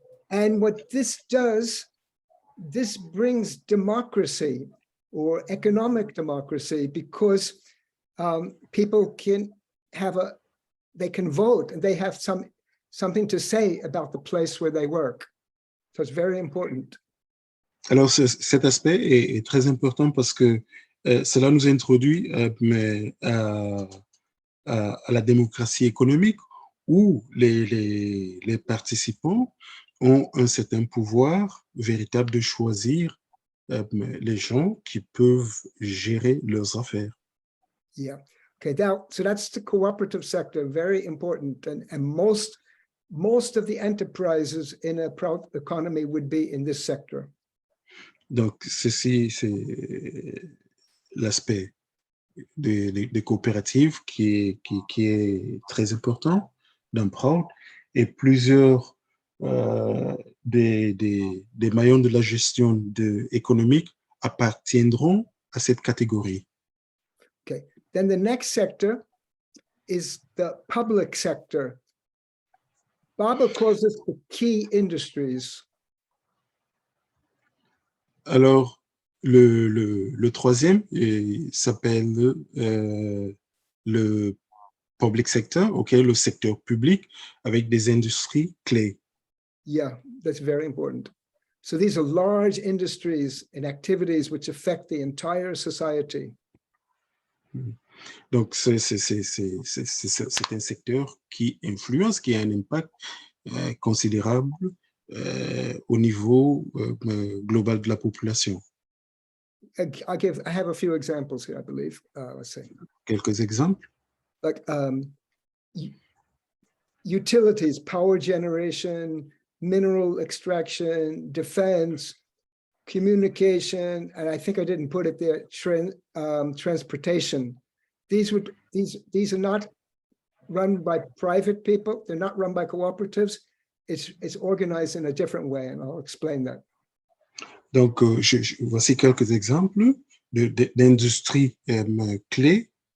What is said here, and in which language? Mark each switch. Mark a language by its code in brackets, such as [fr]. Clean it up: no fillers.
[en] And what this does, this brings democracy or economic democracy, because people can they can vote and they have something to say about the place where they work. So it's very important. [fr] Alors, cet aspect est très important parce que cela nous introduit à la démocratie économique où les participants ont un certain pouvoir véritable de choisir les gens qui peuvent gérer leurs affaires. [en] Yeah. Okay. So that's the cooperative sector, very important, and most of the enterprises in a Prout economy would be in this sector. [fr] Donc, ceci, c'est l'aspect des coopératives qui est très important dans Prout, et plusieurs des maillons de la gestion économique appartiendront à cette catégorie. [en] Okay. Then the next sector is the public sector. Baba calls this the key industries. [fr] Alors, le troisième s'appelle le [en] public sector, [fr] ok, le secteur public avec des industries clés. [en] Yeah, that's very important. So these are large industries and activities which affect the entire society. [fr] Donc, c'est un secteur qui influence, qui a un impact considérable au niveau global de la population. [en] I have a few examples here, I believe. Let's see. [fr] Quelques exemples. [en] Like utilities, power generation, mineral extraction, defense, communication, and I think I didn't put it there, transportation. These are not run by private people. They're not run by cooperatives. It's organized in a different way, and I'll explain that. [fr] Donc, voici quelques exemples d'industries clés.